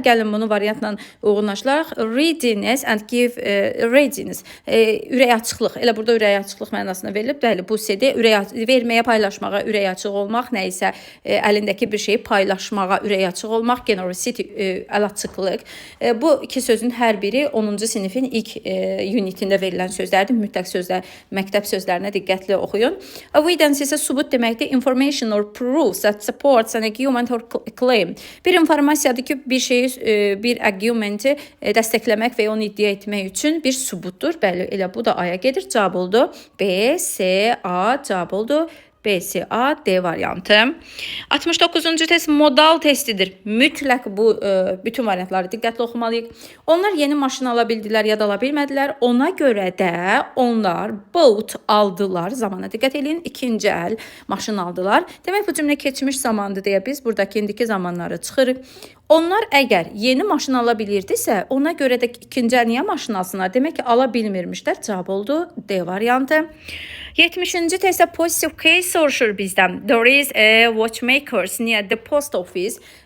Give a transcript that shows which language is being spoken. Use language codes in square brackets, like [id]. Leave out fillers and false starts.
[az] Gəlin bunu variantla uyğunlaşdıraq. [en] Readiness and give readiness. [az] Ürək açıqlıq. Elə burada ürək açıqlıq mənasına verilib. Bəli, bu C-də verməyə, paylaşmağa ürək açıq olmaq, nə isə əlindəki bir şeyi paylaşmağa ürək açıq olmaq, generosity, əl açıqlıq. Bu iki sözün hər biri 10-cu sinifin ilk unitində verilən sözlərdir. Mütləq sözlər, məktəb sözlərinə diqqətli oxuyun. Evidence isə sübut deməkdir. [en] Information or proofs that supports an argument or claim. [az] Bir informasiyadır ki, bir şeyi, bir argumenti dəstəkləmək və onu iddia etmək üçün bir sübutdur. Bəli, elə bu da A-ya gedir. Cavab oldu B, C, A. Cavab oldu B, C, A, D variantı. 69-cu test modal testidir. Mütləq bu bütün variantları diqqətli oxumalıyıq. Onlar yeni maşın ala bildilər ya da ala bilmədilər. Ona görə də onlar bought aldılar. Zamana diqqət edin. İkinci əl maşın aldılar. Demək bu cümlə keçmiş zamandır deyə biz buradakı indiki zamanları çıxırıq. Onlar əgər yeni maşın ala bilirdisə, ona görə də ikinci əl niyə maşın alsınlar? Demək ki, ala bilmirmişlər. Cavab oldu D variantı. 70-ci testdə positive case soruşur bizdən. [en] There is a watchmakers near the post office.